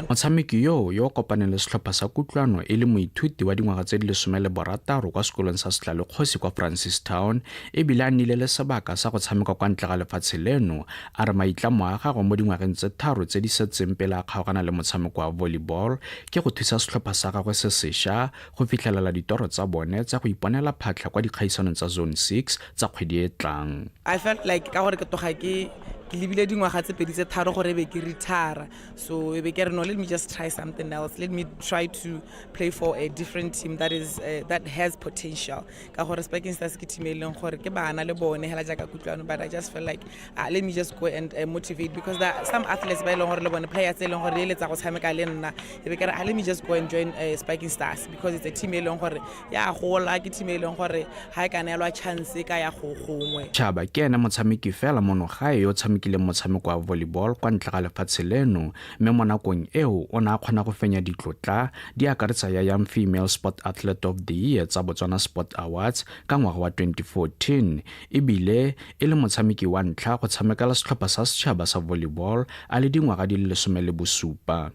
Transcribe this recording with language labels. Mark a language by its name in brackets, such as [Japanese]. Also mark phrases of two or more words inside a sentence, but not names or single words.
[Tswana] Motshameki yo kopaneng le setlhopha sa Kutlwano e le moithuti wa dingwaga tse di 16 kwa sekolong sa Setlale Kgosi kwa Francistown e bile a nnile le sebaka sa go tshameka kwa ntle ga lefatshe leno a re maitlamo a gagwe mo dingwageng tse 3 tse di setseng pele a kgaogana le motshameko wa volleyball ke go thusa setlhopha sa gagwe se sešwa go fitlhelela ditoro tsa bone tsa go iponela phatlha kwa dikgaisanong tsa Zone 6 tsa kgwedi e tlang. [English] I felt like [Tswana] ka gore ke toga ke lebile dingwaga tse pedi tse 3 gore be ke retire so be ke re no [English] let me just try something else, let me try to play for a different team that is that has potential [Tswana] ka gore Spiking Stars ke team e leng gore ke bana le bone hela jaaka Kutlwano [English] but I just felt like let me just go and motivate because there are some athletes [Tswana] ba leng gore le bone players e leng gore le tsa go tshameka le nna be ke re [English] let me just go and join Spiking Stars because it's a team [Tswana] e leng gore ya gola ke team e leng gore ha e kana elwa chance ka ya go gongwe. Chaba ke ena motshameki fela mono gae yo tshamekile motshameko wa volleyball kwa ntle ga lefatshe leno mme mo nakong eo o na kgona go fenya ditlotla di akaretsa ya [English] Young Female Sport Athlete of the Year [Tswana] tsa Botswana Sport Awards ka ngwaga wa 2014 ebile e le motshameki wa ntlha go tshamekela setlhopha sa setšhaba sa volleyball a le dingwaga di le 17.